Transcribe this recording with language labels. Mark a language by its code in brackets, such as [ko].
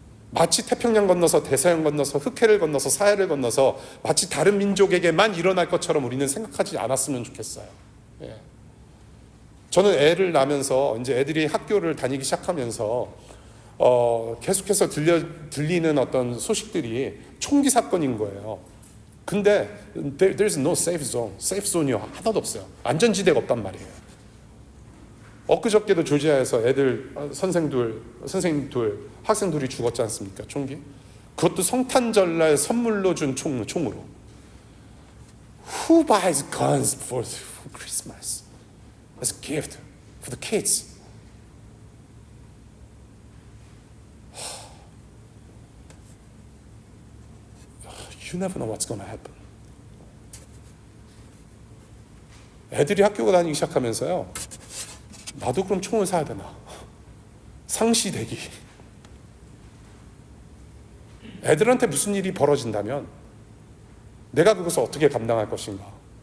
[ko] 마치 태평양 건너서 대서양 건너서 흑해를 건너서 사해를 건너서 마치 다른 민족에게만 일어날 것처럼 우리는 생각하지 않았으면 좋겠어요. 예. 저는 애를 낳으면서 이제 애들이 학교를 다니기 시작하면서 계속해서 들리는 어떤 소식들이 총기 사건인 거예요. 근데 [en] there's no safe zone. [ko] safe zone이 하나도 없어요. 안전지대가 없단 말이에요. 엊그저께도 조지아에서 애들 선생님 둘, 학생 둘이 죽었지 않습니까? 총기. 그것도 성탄절날 선물로 준 총으로. [en] Who buys guns for Christmas as a gift for the kids? You never know what's going to happen. [ko] 애들이 학교 다니기 시작하면서요. 나도 그럼 총을 사야 되나? 상시대기. 애들한테 무슨 일이 벌어진다면 내가 그것을 어떻게 감당할 것인가?